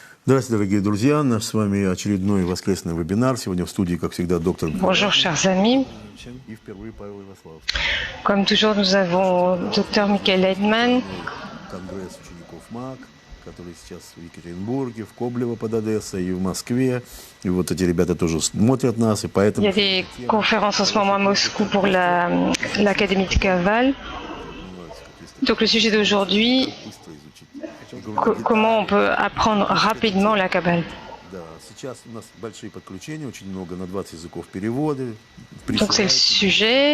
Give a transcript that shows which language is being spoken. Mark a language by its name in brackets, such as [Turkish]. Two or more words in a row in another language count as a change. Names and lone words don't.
[Russian] Здравствуйте, дорогие друзья. Наш с вами очередной воскресный вебинар. Сегодня в студии, как всегда, доктор [French] Bonjour chers amis. [Russian] и впервые Павел Иваслав. [French] Comme toujours, nous avons Dr Michael Heidman, [Russian] Конгресс учеников МАК, который сейчас в Екатеринбурге, в Коблево под Одессой и в Москве. И вот эти ребята тоже смотрят нас, и поэтому... [French] Il y a des conférences en ce moment à Moscou pour l'Académie de Cavale. Donc le sujet d'aujourd'hui, comment on peut apprendre rapidement la Kabbale. Donc c'est le sujet.